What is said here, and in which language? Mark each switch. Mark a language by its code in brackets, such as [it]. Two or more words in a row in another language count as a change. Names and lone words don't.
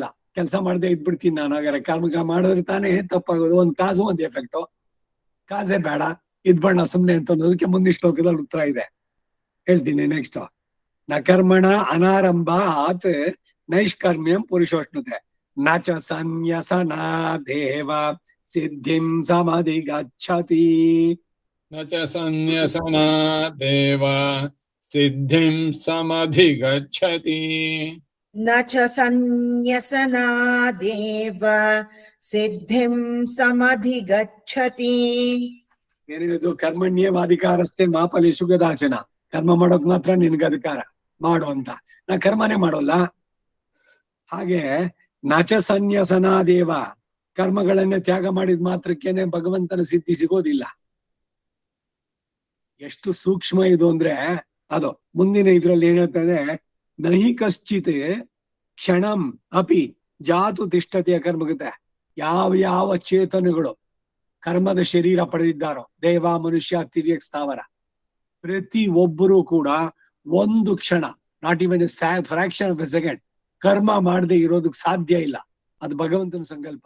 [kn] ಕೆಲಸ ಮಾಡದೆ ಇದ್ಬಿಡ್ತೀನಿ ನಾನು, ಹಾಗಾದ್ರೆ ಕರ್ಮ ಮಾಡಿದ್ರೆ ತಾನೇ ತಪ್ಪಾಗೋದು. ಒಂದ್ ಕಾಸು ಒಂದ್ ಎಫೆಕ್ಟು. ಕಾಸೇ ಬೇಡ, ಇದ್ಬಣ್ಣ ಸುಮ್ನೆ ಅಂತ ಅನ್ನೋದಕ್ಕೆ ಮುಂದಿನ ಶ್ಲೋಕದಲ್ಲಿ ಉತ್ತರ ಇದೆ, ಹೇಳ್ತೀನಿ ನೆಕ್ಸ್ಟ್. [sa] ನ ಕರ್ಮಣ ಅನಾರಂಭಾತ್ ನೈಷ್ಕರ್ಮ್ಯಂ ಪುರುಷೋಷ್ಣುತೆ ನ ಚ ಸನ್ಯಸನಾ ದೇವ ಸಿದ್ಧಿಂ ಸಮಧಿಗಚ್ಚತಿ. न च सन्न्यसनादेव सिद्धिं समधिगच्छति. ನ ಚ ಸನ್ಯಸನಾದೇವ ಸಿದ್ಧಿಂ ಸಮಧಿಗಚ್ಚತಿ. ಏನಿದು ಕರ್ಮಣ್ಯೇವಾಧಿಕಾರಸ್ಥೆ ಮಾಪಲಿ ಸುಗದಾಚನ. [kn] ಕರ್ಮ ಮಾಡೋಕ್ ಮಾತ್ರ ನಿನ್ಗೆ ಅಧಿಕಾರ ಮಾಡು ಅಂತ. ನಾ ಕರ್ಮನೇ ಮಾಡೋಲ್ಲ. ಹಾಗೆ [sa] ನಚ ಸನ್ಯಸನಾದೇವ, [kn] ಕರ್ಮಗಳನ್ನೇ ತ್ಯಾಗ ಮಾಡಿದ ಮಾತ್ರಕ್ಕೇನೆ ಭಗವಂತನ ಸಿದ್ಧಿ ಸಿಗೋದಿಲ್ಲ. ಎಷ್ಟು ಸೂಕ್ಷ್ಮ ಇದು ಅಂದ್ರೆ ಅದು ಮುಂದಿನ ಇದ್ರಲ್ಲಿ ಏನ್ ಹೇಳ್ತದೆ, [sa] ನಹಿ ಕಶ್ಚಿತ್ ಕ್ಷಣಂ ಅಪಿ ಜಾತು ತಿಷ್ಠತೆಯ ಕರ್ಮಗತೆ. [kn] ಯಾವ ಯಾವ ಚೇತನಗಳು ಕರ್ಮದ ಶರೀರ ಪಡೆದಿದ್ದಾರೋ, ದೇವ, ಮನುಷ್ಯ, ತಿರ್ಯಕ್, ಸ್ಥಾವರ, ಪ್ರತಿ ಒಬ್ಬರು ಕೂಡ ಒಂದು ಕ್ಷಣ, [en] not even fraction of a second, [kn] ಕರ್ಮ ಮಾಡದೆ ಇರೋದಕ್ಕೆ ಸಾಧ್ಯ ಇಲ್ಲ. ಅದು ಭಗವಂತನ ಸಂಕಲ್ಪ.